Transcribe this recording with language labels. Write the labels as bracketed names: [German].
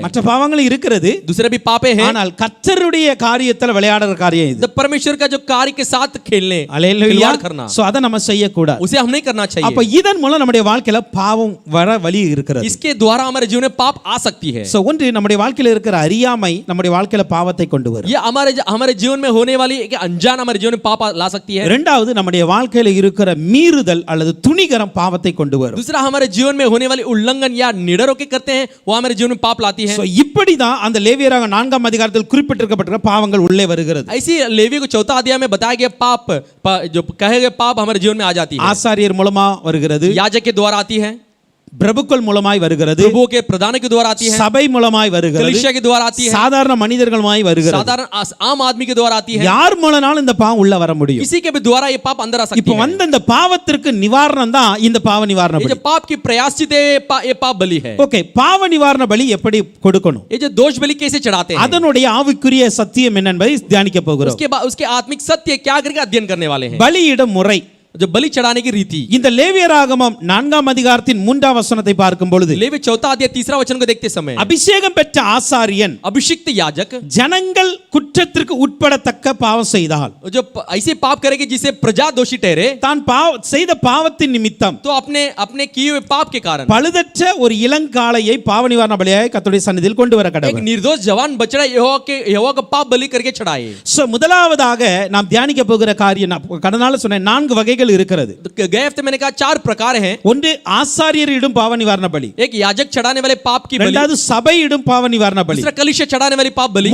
[Tamil] மற்ற பாவங்களும் இருக்கிறது, [Hindi] दूसरे भी पापे हैं, [Tamil] ஆனால் கர்த்தருடைய காரியத்துல விளையாடுற காரியம் இது. [Hindi] तो परमेश्वर का जो कार्य के साथ खेलने [Tamil] அல்லேலூயா. [Hindi] खिलवाड़ करना, [Tamil] சோ அத நம்ம செய்ய கூடாது. [Hindi] उसे हम नहीं करना [Tamil] அப்ப [Hindi] चाहिए। [Tamil] இதன் மூலம் நம்முடைய வாழ்க்கையில பாவம் வர வழி இருக்கிறது. [Hindi] इसके द्वारा हमारे जीवन में पाप आ सकती है। [Tamil] சோ ஒன்று நம்முடைய வாழ்க்கையில இருக்கிற அறியாமை நம்முடைய வாழ்க்கையில பாவத்தை கொண்டு வரும். [Hindi] ये हमारे जीवन में होने वाली एक अनजान हमारे जीवन में पाप ला सकती है। [Tamil] இரண்டாவது நம்முடைய வாழ்க்கையில இருக்கிற மீறுதல் அல்லது துணிகரம் பாவத்தை கொண்டு வரும். [Hindi] दूसरा हमारे जीवन में होने वाली उल्लंघन या निडर होकर करते हैं वो हमारे हमारे जीवन में पाप लाती है। [Tamil] So, இப்படிதான் அந்த லேவியராக 4ஆம் அதிகாரத்தில் குறிப்பிட்டிருக்கப்பட்டிருக்கிற பாவங்கள் உள்ளே வருகிறது. [Hindi] ऐसी लेवी को 4 अध्याय में बताया गया पाप जो कहे गए पाप हमारे जीवन में आ जाती है। [Tamil] ஆசாரியர் மூலமா வருகிறது, [Hindi] याजक के द्वारा आती है, [Tamil] பிரபுக்கள் மூலமாய் வருகிறது, [Hindi] प्रभुओं के प्रधान के द्वारा आती है, [Tamil] சபை மூலமாய் வருகிறது, [Hindi] कलीसिया के द्वारा आती है, [Tamil] சாதாரண மனிதர்களுமாய் வருகிறது. [Hindi] साधारण आम आदमी के द्वारा आती है। [Tamil] யார் மூலனாலும் இந்த பாவம் உள்ள வர முடியும். [Hindi] किसी के भी द्वारा ये पाप अंदर आ सकती [Tamil] இப்போ [Hindi] है। [Tamil] வந்த இந்த பாவத்திற்கு நிவாரணம் தான் இந்த பாவ நிவாரண [Hindi] ये [Tamil] பலி. [Hindi] जो पाप की प्रयाश्चित है ये पाप बलि है। [Tamil] ஓகே, பாவ நிவாரண பலி எப்படி கொடுக்கணும், [Hindi] ये जो दोष बलि कैसे चढ़ाते हैं, [Tamil] அதனுடைய ஆவிக்குரிய சத்தியம் என்ன என்பதை தியானிக்க போகிறோம். [Hindi] उसके बाद उसके आत्मिक सत्य क्या करके अध्ययन करने वाले हैं। [Tamil] பலியிடும் முறை, [Hindi] जो बलि चढ़ाने की रीति, [Tamil] இந்த லேவியராகமம் 4ஆம் அதிகாரத்தின் 3ஆம் வசனத்தை பார்க்கும் பொழுது [Hindi] लेवी 4 अध्याय 3 वचन को देखते समय [Tamil] அபிஷேகம் பெற்ற ஆசாரியன் [Hindi] अभिषिक्त याजक [Tamil] ஜனங்கள் குற்றத்திற்கு உட்படத்தக்க பாவம் செய்தால், [Hindi] जो ऐसे पाप करेगी जिसे प्रजा दोषी ठहरे, [Tamil] தான் செய்த பாவத்தின் நிமித்தம் [Hindi] तो अपने अपने किए हुए पाप के कारण [Tamil] பழுதற்ற ஒரு இளங்காளையை பாவ நிவாரண பலியாய் கர்த்தருடைய சந்நிதியில் கொண்டு வர [Hindi] एक [Tamil] கடவுள். [Hindi] निर्दोष जवान बछड़ा यहोवा का पाप बलि करके चढ़ाए। [Tamil] சோ முதலாவதாக நாம் தியானிக்க போகிற காரியம், நான் கடனால சொன்னேன் 4 வகைகள் இருக்கிறது. [Hindi] तो गए हफ्ते मैंने कहा 4 प्रकार हैं। [Tamil] ஒன்று ஆசாரியரிடும் பாவ நிவாரண பலி, [Hindi] एक याजक चढ़ाने वाले पाप की बलि, [Tamil] இரண்டாவது சபையிடும் பாவ நிவாரண பலி, [Hindi] दूसरा कलीसिया चढ़ाने वाली पाप बलि,